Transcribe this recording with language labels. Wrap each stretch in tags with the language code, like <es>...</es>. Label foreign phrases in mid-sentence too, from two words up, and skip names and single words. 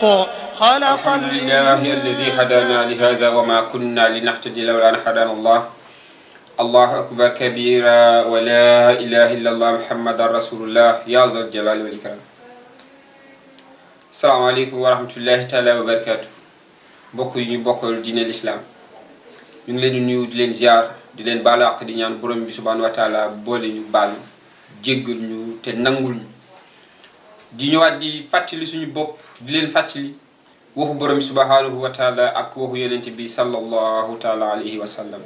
<ar>الحمد لله الذي هدانا لهذا وما كنا لنهتدي لولا أن هدانا الله الله أكبر كبيرا ولا إله إلا الله محمد رسول الله يا ذا الجلال والإكرام. السلام عليكم ورحمة الله تعالى وبركاته.</ar> <wo>bokk yi ñu bokkal diine l'islam ñu ngi leen di nuyu di leen ziar di leen baalu àq di ñaan borom bi</wo> <ar>سبحانه وتعالى</ar> <wo>boole ñu baal jéggal ñu te nangul ñu di ñëwaat di fàttali suñu bopp di leen fàttali waxu borom bi</wo> <ar>سبحانه وتعالى</ar> <wo>ak waxu yonent bi</wo> <ar>صلى الله تعالى عليه وسلم.</ar>